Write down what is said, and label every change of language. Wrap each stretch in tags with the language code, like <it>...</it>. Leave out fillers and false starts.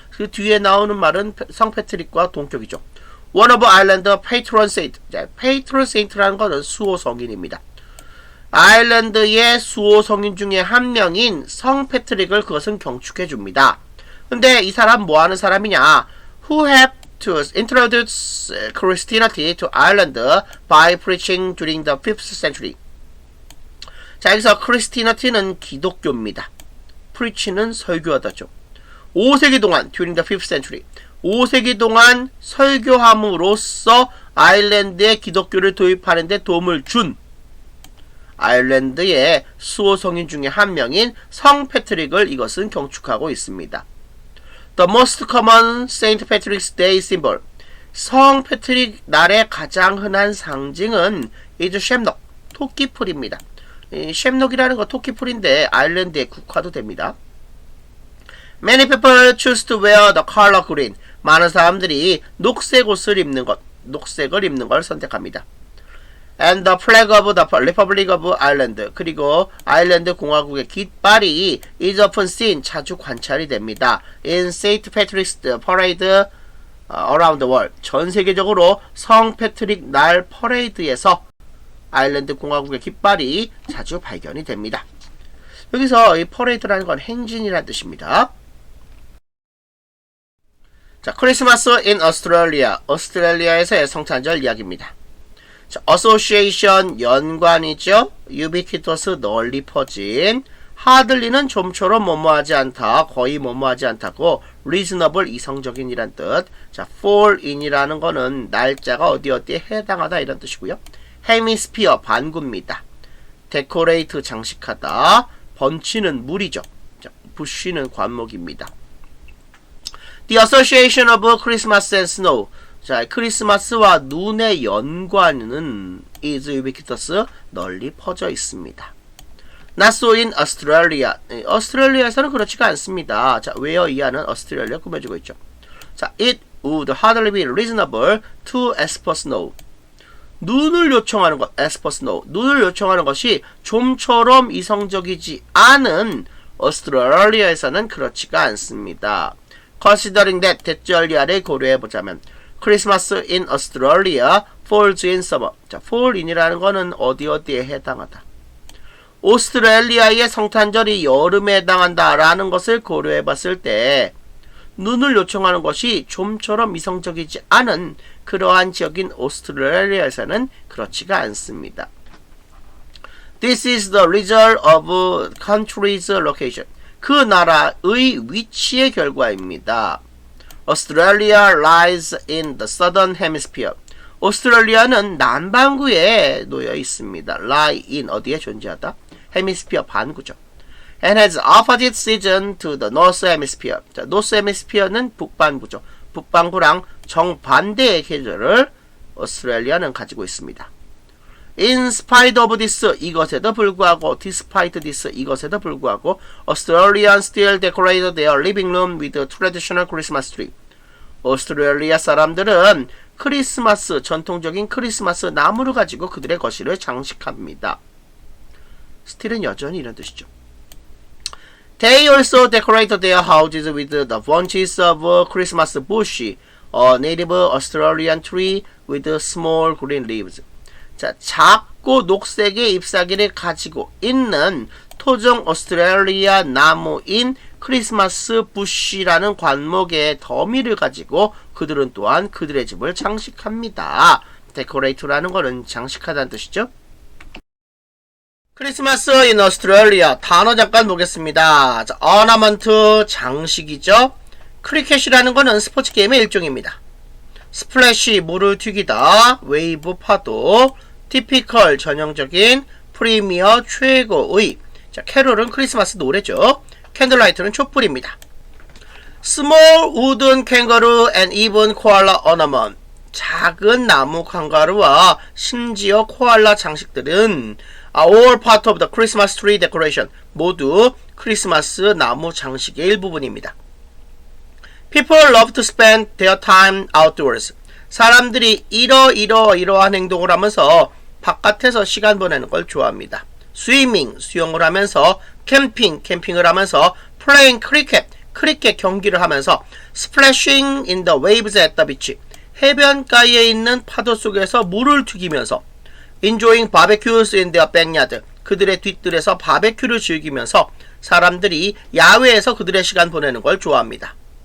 <ko>그 뒤에 나오는 말은 성 패트릭과 동격이죠.</ko> <en>One of Ireland patron saint.</en> <ko>자, patron saint라는 것은 수호 성인입니다. 아일랜드의 수호 성인 중에 한 명인 성 패트릭을 그것은 경축해줍니다. 근데 이 사람 뭐 하는 사람이냐?</ko> <en>Who helped to introduce Christianity to Ireland by preaching during the 5th century.</en> <ko>자, 여기서 크리스티너티는 기독교입니다. preach는 설교하다죠. 5세기 동안</ko> <en>during the 5th century</en> <ko>5세기 동안 설교함으로써 아일랜드에 기독교를 도입하는 데 도움을 준 아일랜드의 수호 성인 중에 한 명인 성 패트릭을 이것은 경축하고 있습니다.</ko> <en>The most common Saint Patrick's Day symbol.</en> <ko>성 패트릭 날의 가장 흔한 상징은 is 샘록, 토끼풀입니다. 이 샘록이라는 거 토끼풀인데 아일랜드에 국화도 됩니다.</ko> <en>Many people choose to wear the color green.</en> <ko>많은 사람들이 녹색 옷을 입는 것, 녹색을 입는 걸 선택합니다.</ko> <en>And the flag of the Republic of Ireland.</en> <ko>그리고 아일랜드 공화국의 깃발이</ko> <en>is often seen.</en> <ko>자주 관찰이 됩니다.</ko> <en>In St. Patrick's Parade around the world.</en> <ko>전 세계적으로 성 패트릭 날 퍼레이드에서 아일랜드 공화국의 깃발이 자주 발견이 됩니다. 여기서 이 퍼레이드라는 건 행진이라는 뜻입니다. 자, 크리스마스</ko> <en>in Australia.</en> <ko>오스트레일리아에서의 성탄절 이야기입니다. 자, association 연관이죠. ubiquitous 널리 퍼진. hardly는 좀처럼 뭐뭐하지 않다, 거의 뭐뭐하지 않다고 reasonable 이성적인이란 뜻. 자, fall in이라는 거는 날짜가 어디에 해당하다 이런 뜻이고요. hemisphere 반구입니다. decorate 장식하다. 번치는 물이죠. 자, bush는 관목입니다.</ko> <en>The association of Christmas and snow.</en> <ko>자, 크리스마스와 눈의 연관은</ko> <en>is ubiquitous</en> <ko>널리 퍼져 있습니다.</ko> <en>Not so in Australia.</en> <ko>오스트레일리아에서는 그렇지가 않습니다. 자, where 이하는 오스트레일리아 꾸며주고 있죠.</ko> <en>자, it would hardly be reasonable to ask for snow.</en> <ko>눈을 요청하는 것, ask for snow. 눈을 요청하는 것이 좀처럼 이성적이지 않은 오스트레일리아에서는 그렇지가 않습니다.</ko> <en>Considering that</en> <ko>대절리아를 고려해보자면</ko> <en>Christmas in Australia falls in summer.</en> <ko>자, fall in이라는 거는 어디에 해당하다. 오스트레일리아의 성탄절이 여름에 해당한다라는 것을 고려해봤을 때 눈을 요청하는 것이 좀처럼 이성적이지 않은 그러한 지역인 오스트레일리아에서는 그렇지가 않습니다.</ko> <en>This is the result of country's location.</en> <ko>그 나라의 위치의 결과입니다.</ko> <en>Australia lies in the southern hemisphere.</en> <ko>오스트레일리아는 남반구에 놓여 있습니다. lie in 어디에 존재하다? hemisphere 반구죠.</ko> <en>And has opposite season to the north hemisphere.</en> <ko>자, north hemisphere는 북반구죠. 북반구랑 정반대의 계절을 오스트레일리아는 가지고 있습니다.</ko> <en>In spite of this,</en> <ko>이것에도 불구하고,</ko> <en>despite this, 이것에도 불구하고, Australians still decorate their living room with a traditional Christmas tree.</en> <ko>오스트레일리아 사람들은 크리스마스, 전통적인 크리스마스 나무를 가지고 그들의 거실을 장식합니다. still은 여전히 이런 뜻이죠.</ko> <en>They also decorate their houses with the bunches of Christmas bush, a native Australian tree with small green leaves.</en> <ko>자, 작고 녹색의 잎사귀를 가지고 있는 토종 오스트레일리아 나무인 크리스마스 부시라는 관목의 더미를 가지고 그들은 또한 그들의 집을 장식합니다. 데코레이트라는 것은 장식하다는 뜻이죠. 크리스마스</ko> <en>in Australia</en> <ko>단어 잠깐 보겠습니다. 자, ornament 장식이죠. 크리켓이라는 것은 스포츠 게임의 일종입니다. 스플래시 물을 튀기다, 웨이브 파도, typical 전형적인, 프리미어 최고의. 자, 캐롤은 크리스마스 노래죠. 캔들라이트는 촛불입니다.</ko> <en>Small wooden kangaroo and even koala ornament.</en> <ko>작은 나무 캥거루와 심지어 코알라 장식들은</ko> <en>all part of the Christmas tree decoration.</en> <ko>모두 크리스마스 나무 장식의 일부분입니다.</ko> <en>People love to spend their time outdoors.</en> <ko>사람들이 이러한 행동을 하면서 바깥에서 시간 보내는 걸 좋아합니다.</ko> <en>Swimming,</en> <ko>수영을 하면서, 캠핑을 하면서,</ko> <en>playing cricket</en> <ko>경기를 하면서,</ko> <en>splashing in the waves at the beach,</en> <ko>해변가에 있는 파도 속에서 물을 튀기면서,</ko> <en>enjoying barbecues in their backyard,</en> <ko>그들의 뒷뜰에서 바베큐를 즐기면서 사람들이 야외에서 그들의 시간 보내는 걸 좋아합니다.</ko>